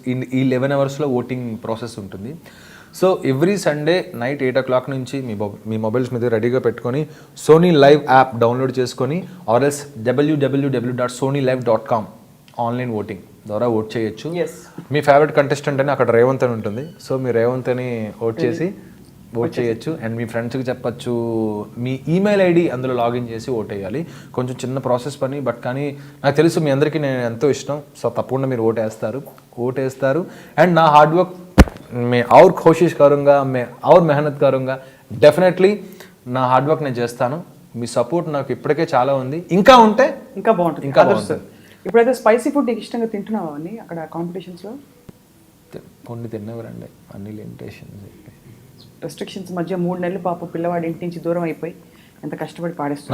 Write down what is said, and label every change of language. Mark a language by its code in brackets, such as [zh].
[te] ఈ 11 అవర్స్లో voting process ఉంటుంది. So every Sunday night 8 o'clock నుంచి మీ మొబైల్స్ మీద రెడీగా పెట్టుకొని సోనీ లైవ్ యాప్ డౌన్లోడ్ చేసుకొని ఆర్ఎల్స్ www.sonylive.com ఆన్లైన్ ఓటింగ్ ద్వారా ఓట్ చేయొచ్చు. మీ ఫేవరెట్ కంటెస్టెంట్ అని అక్కడ రేవంత్ అని ఉంటుంది. సో మీ రేవంత్ అని ఓట్ చేయొచ్చు. అండ్ మీ ఫ్రెండ్స్కి చెప్పచ్చు. మీ ఈమెయిల్ ఐడి అందులో లాగిన్ చేసి ఓట్ వేయాలి. కొంచెం చిన్న ప్రాసెస్ పని, బట్ కానీ నాకు తెలుసు మీ అందరికీ నేను ఎంతో ఇష్టం. సో తప్పకుండా మీరు ఓటేస్తారు. అండ్ నా హార్డ్ వర్క్ [hi] मैं और कोशिश करूँगा, मैं और मेहनत करूँगा. [te] డెఫినెట్లీ నా హార్డ్ వర్క్ నేను చేస్తాను. మీ సపోర్ట్ నాకు ఇప్పటికే చాలా ఉంది, ఇంకా ఉంటే ఇంకా బాగుంటుంది. ఇప్పుడైతే స్పైసీ ఫుడ్ ఇష్టంగా తింటున్నావా అని అక్కడ కాంపిటీషన్స్లో? కొన్ని తిన్నవరండి, అన్ని లిమిటేషన్స్, రెస్ట్రిక్షన్స్ మధ్య 3 నెలలు పాప పిల్లవాడి ఇంటి నుంచి దూరం అయిపోయి ఎంత కష్టపడి పాడేస్తుంది.